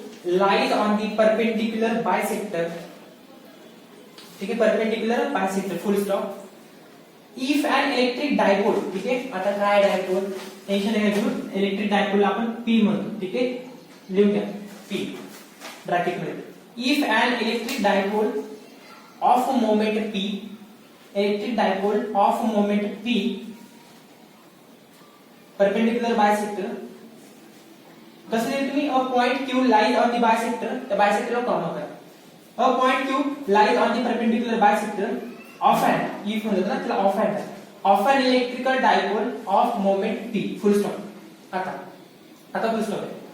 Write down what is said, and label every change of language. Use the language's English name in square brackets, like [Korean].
[English] lies on the perpendicular bisector, [Hindi] ठीक है, [English] perpendicular bisector, full stop. If an electric dipole, [Hindi] ठीक है, [Marathi] आता काय डायपोल, टेन्शन आहे घेऊन, इलेक्ट्रिक डायपोल आपण P म्हणतो, ठीक आहे, लिहून घ्या P ब्रॅकेट मध्ये. [English] If an electric dipole of moment P, electric dipole of moment P perpendicular bisector, [Marathi] कसं लिहिलं तुम्ही, [English] a point Q lies on the bisector, [Marathi] त्या bisector ला कॉमा करा. [English] A point Q lies on the perpendicular bisector of an, if [Marathi] म्हणलं ना त्याला [English] of an electrical dipole of moment P, full stop. [Marathi] आता full stop आहे.